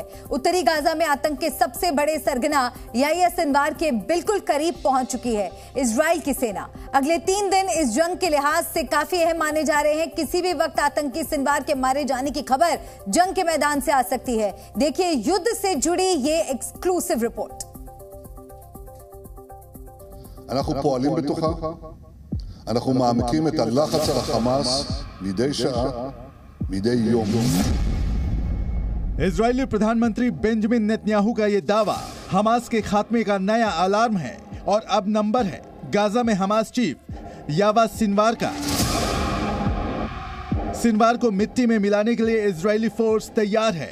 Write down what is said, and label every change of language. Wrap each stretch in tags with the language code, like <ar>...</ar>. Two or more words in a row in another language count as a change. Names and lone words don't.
<hi>उत्तरी गाजा में आतंक के सबसे बड़े सरगना याह्या सिनवार के बिल्कुल करीब पहुंच चुकी है इजराइल की सेना। अगले 3 दिन इस जंग के लिहाज से काफी अहम माने जा रहे हैं। किसी भी वक्त आतंकी सिनवार के मारे जाने की खबर जंग के मैदान से आ सकती है। देखिए युद्ध से जुड़ी ये</hi> <en>exclusive report.</en> <he>אנחנו מעמיקים את הלחץ על החמאס מדי שעה, מדי יום.</he> <hi>इजरायली प्रधानमंत्री बेंजामिन नेतन्याहू का ये दावा हमास के खात्मे का नया अलार्म है और अब नंबर है गाजा में हमास चीफ याह्या सिनवार का। सिनवार को मिट्टी में मिलाने के लिए इजरायली फोर्स तैयार है।</hi>